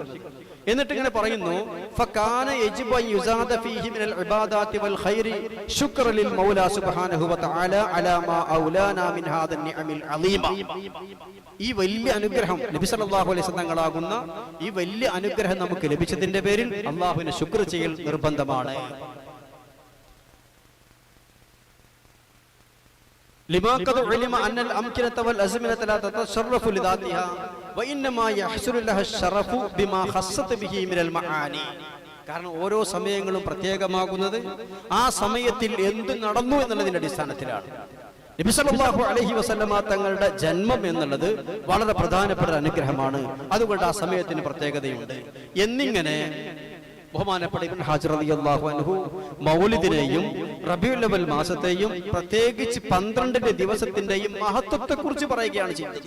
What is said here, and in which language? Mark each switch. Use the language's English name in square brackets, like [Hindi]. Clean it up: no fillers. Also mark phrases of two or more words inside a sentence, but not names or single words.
[Malayalam] എന്നിട്ട് ഇങ്ങനെ പറയുന്നു, [Arabic] فكان يجب أن يزاد فيه من العبادات والخير شكرا للمولى سبحانه وتعالى على ما أولانا من هذه النعم العظيمة. [Malayalam] ഈ വലിയ അനുഗ്രഹം നബി [Arabic] صلى الله عليه وسلم [Malayalam] തങ്ങളാകുന്ന ഈ വലിയ അനുഗ്രഹം നമുക്ക് ലഭിച്ചതിന്റെ പേരിൽ അല്ലാഹുവിനെ ശുക്ർ ചെയ്യൽ നിർബന്ധമാണ്. [Arabic] لما قد علم أن الأمكنة والأزمنة لا تتصرف لذاتها وإنما يحصل لها الشرف بما خصت به من المعاني. [Malayalam] കാരണം ഓരോ സമയങ്ങളും പ്രത്യേകമാകുന്നത് ആ സമയത്തിൽ എന്ത് നടന്നു എന്നുള്ളതിന്റെ അടിസ്ഥാനത്തിലാണ്. നബി [Arabic] صلى الله عليه وسلم [Malayalam] തങ്ങളുടെ ജന്മം എന്നുള്ളത് വളരെ പ്രധാനപ്പെട്ട അനുഗ്രഹമാണ്. അതുകൊണ്ട് ആ സമയത്തിന് പ്രത്യേകതയുണ്ട് എന്നിങ്ങനെ ബഹുമാനപ്പെട്ട ഇബ്നു ഹാജർ [Arabic] رضي الله عنه [Malayalam] മൗലിദിനെയും റബീഉൽ അവൽ മാസത്തെയും പ്രത്യേകിച്ച് 12 ദിവസത്തിന്റെയും മഹത്വത്തെ കുറിച്ച് പറയുകയാണ് ചെയ്യുന്നത്.